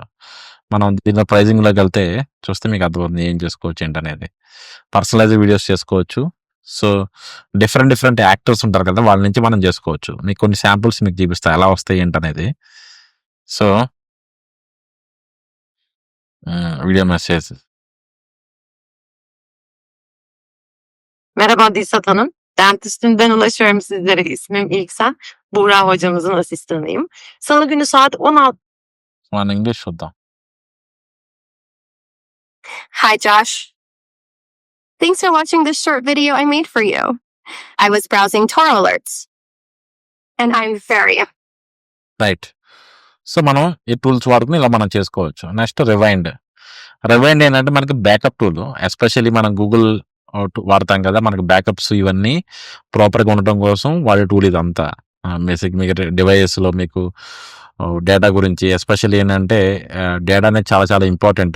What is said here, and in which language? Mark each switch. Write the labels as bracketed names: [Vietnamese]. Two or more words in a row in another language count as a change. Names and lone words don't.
[Telugu] మనం దీనిలో ప్రైజింగ్‌లోకెళ్తే చూస్తే మీకు అర్థమవుతుంది ఏం చేసుకోవచ్చు ఏంటనేది. [English] personalized videos [Telugu] చేసుకోవచ్చు. సో, [English] different actors [Telugu] ఉంటారు కదా! వాళ్ళ నుంచి మనం చేసుకోవచ్చు. మీకు కొన్ని శాంపుల్స్ మీకు చూపిస్తా ఎలా వస్తాయి ఏంటనేది. సో, [English] video message. [Turkish] Merhaba Dilsat Hanım. Dentistim'den ulaşıyorum sizlere. İsmim İlksen. Buğra hocamızın asistanıyım. Salı günü saat 16. [Telugu] మన ఇంగ్లీష్ చూద్దాం. [English] Hi, Josh. Thanks for watching this short video I made for you. I was browsing Toro alerts. And I'm very [Telugu] రైట్. సో, మనం ఈ టూల్స్ వాడుకొని ఇలా మనం చేసుకోవచ్చు. నెక్స్ట్ రివైండ్. రివైండ్ ఏంటంటే మనకి [English] backup tool. [Telugu] ఎస్పెషల్లీ మనం గూగుల్ వాడతాం కదా! మనకి బ్యాకప్స్ ఇవన్నీ ప్రాపర్‌గా ఉండటం కోసం వాడే టూల్ ఇదంతా. బేసిక్ మీకు డివైజెస్‌లో మీకు డేటా గురించి ఎస్పెషల్లీ ఏంటంటే డేటా అనేది చాలా చాలా ఇంపార్టెంట్.